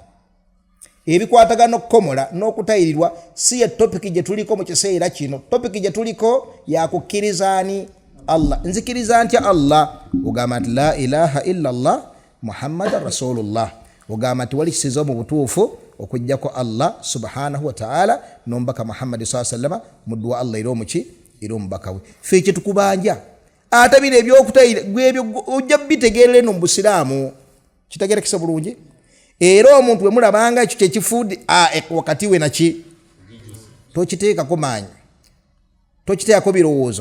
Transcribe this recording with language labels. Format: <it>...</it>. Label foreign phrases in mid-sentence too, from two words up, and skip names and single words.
<lg>Ebikwatagana okukomola n'okutayirirwa si ye topiki gye tuliko mu kiseera kino. Topiki gye tuliko yakukkirizaani Allah. Nzikiriza ntya Allah? Ogamba nti</lg> <ar>لا إله إلا الله محمد رسول الله.</ar> <lg>Ogamba nti wali kisizo mu butuufu okujjako Allah</lg> <ar>سبحانه وتعالى</ar> <lg>n'omubaka Muhammad</lg> <ar>صلى الله عليه وسلم</ar> <lg>muddu wa Allah era omuki? Era omubaka we. Ffe kye tukubanja ate bino ebyokutayira gwebyo ojja bitegeerera eno mu busiraamu. Kitegeerekese bulungi? Era omuntu we mulabanga ekyo kyekifuudde wakati we naki? Tokiteekako maanyi, tokiteekako birowoozo.</lg>